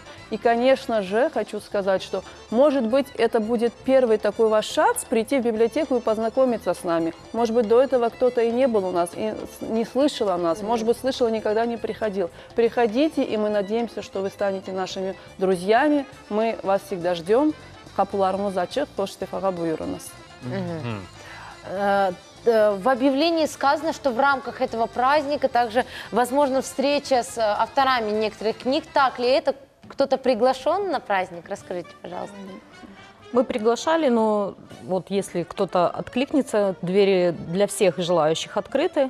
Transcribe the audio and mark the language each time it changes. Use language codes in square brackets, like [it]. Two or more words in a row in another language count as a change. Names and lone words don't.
[ru] И, конечно же, хочу сказать, что, может быть, это будет первый такой ваш шанс прийти в библиотеку и познакомиться с нами. Может быть, до этого кто-то и не был у нас, и не слышал о нас, может быть, слышал и никогда не приходил. Приходите, и мы надеемся, что вы станете нашими друзьями. Мы вас всегда ждем. [crh] Kapılarımız açık, poçt defaga buyurunuz. [ru] В объявлении сказано, что в рамках этого праздника также возможна встреча с авторами некоторых книг. Так ли это? Кто-то приглашен на праздник? Расскажите, пожалуйста. Мы приглашали, но вот если кто-то откликнется, двери для всех желающих открыты.